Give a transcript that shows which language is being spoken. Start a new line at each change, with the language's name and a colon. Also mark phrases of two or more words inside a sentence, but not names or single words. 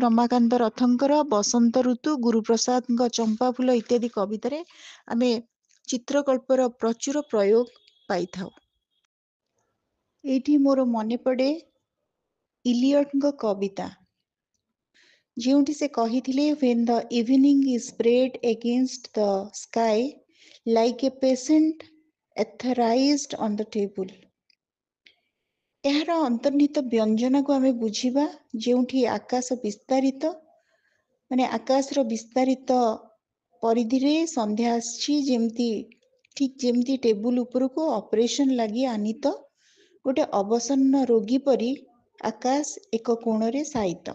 Odia: ରମାକାନ୍ତ ରଥଙ୍କର ବସନ୍ତ ଋତୁ, ଗୁରୁପ୍ରସାଦଙ୍କ ଚମ୍ପା ଫୁଲ ଇତ୍ୟାଦି କବିତାରେ ଆମେ ଚିତ୍ରକଳ୍ପର ପ୍ରଚୁର ପ୍ରୟୋଗ ପାଇଥାଉ। ଏଇଠି ମୋର ମନେ ପଡ଼େ ଇଲିୟଟଙ୍କ କବିତା, ଯେଉଁଠି ସେ କହିଥିଲେ,
English: when the evening is spread against the sky like a patient etherized on the table।
Odia: ଏହାର ଅନ୍ତର୍ନିହିତ ବ୍ୟଞ୍ଜନାକୁ ଆମେ ବୁଝିବା, ଯେଉଁଠି ଆକାଶ ବିସ୍ତାରିତ, ମାନେ ଆକାଶର ବିସ୍ତାରିତ ପରିଧିରେ ସନ୍ଧ୍ୟା ଆସିଛି, ଠିକ୍ ଯେମିତି ଟେବୁଲ ଉପରକୁ ଅପରେସନ ଲାଗି ଆନିତ ଗୋଟେ ଅବସନ୍ନ ରୋଗୀ ପରି ଆକାଶ ଏକ କୋଣରେ ଶାୟିତ।